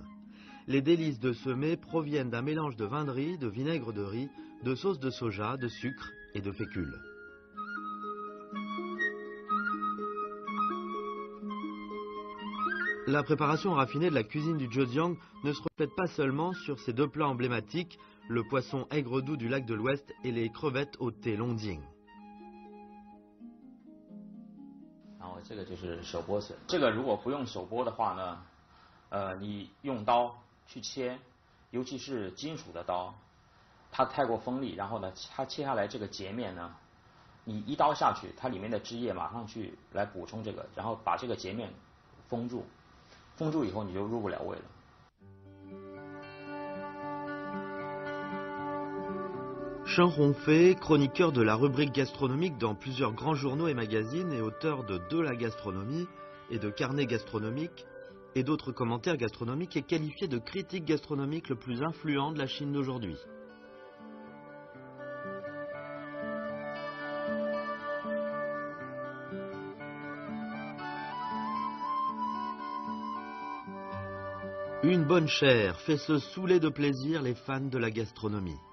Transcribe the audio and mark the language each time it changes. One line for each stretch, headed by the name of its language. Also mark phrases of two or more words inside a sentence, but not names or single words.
French: Les délices de ce mets proviennent d'un mélange de vin de riz, de vinaigre de riz, de sauce de soja, de sucre et de fécule. La préparation raffinée de la cuisine du Zhejiang ne se reflète pas seulement sur ces deux plats emblématiques, le poisson aigre doux du lac de l'Ouest et les crevettes au thé Longjing.
Chinese: 然后这个就是手剥笋，这个如果不用手剥的话呢，你用刀去切，尤其是金属的刀，它太过锋利，然后呢，它切下来这个截面呢，你一刀下去，它里面的汁液马上去来补充这个，然后把这个截面封住，封住以后你就入不了味了。
French: Shen Hongfei, chroniqueur de la rubrique gastronomique dans plusieurs grands journaux et magazines et auteur de la gastronomie et de carnets gastronomiques et d'autres commentaires gastronomiques, est qualifié de critique gastronomique le plus influent de la Chine d'aujourd'hui. Une bonne chair fait se saouler de plaisir les fans de la gastronomie.